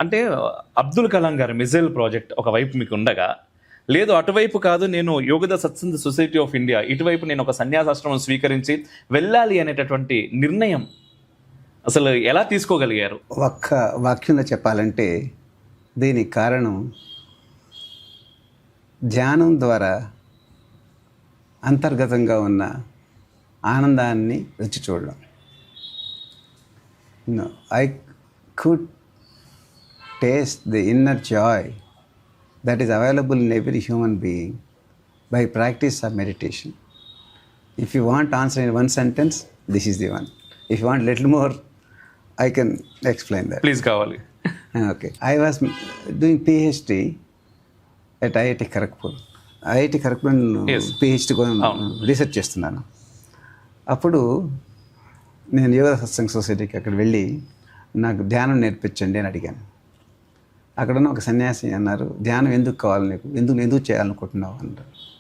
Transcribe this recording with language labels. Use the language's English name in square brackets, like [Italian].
[Telugu] అంటే అబ్దుల్ కలాం గారి missile project ఒకవైపు మీకు ఉండగా, లేదు అటువైపు కాదు, నేను యోగద సత్సంగ సొసైటీ ఆఫ్ ఇండియా ఇటువైపు నేను ఒక సన్యాసాశ్రమం స్వీకరించి వెళ్ళాలి అనేటటువంటి నిర్ణయం అసలు ఎలా తీసుకోగలిగారు? ఒక్క వాక్యంలో చెప్పాలంటే దీనికి కారణం ధ్యానం ద్వారా అంతర్గతంగా ఉన్న ఆనందాన్ని రుచి చూడడం. [English] I could taste the inner joy that is available in every human being by practice of meditation. If you want answer in one sentence, this is the one. If you want little more, I can explain that. [Telugu] Please kavali. [English] Okay. I was doing PhD at IIT Kharagpur. IIT Kharagpur Yes. [Telugu] PhD research చేస్తున్నాను. అప్పుడు నేను యోగా సత్సంగ సొసైటీకి అక్కడ వెళ్ళి నాకు ధ్యానం నేర్పించండి అని అడిగాను. అక్కడున్న ఒక సన్యాసి అన్నారు, ధ్యానం ఎందుకు కావాలి నీకు, ఎందుకు చేయాలనుకుంటున్నావు అన్నారు.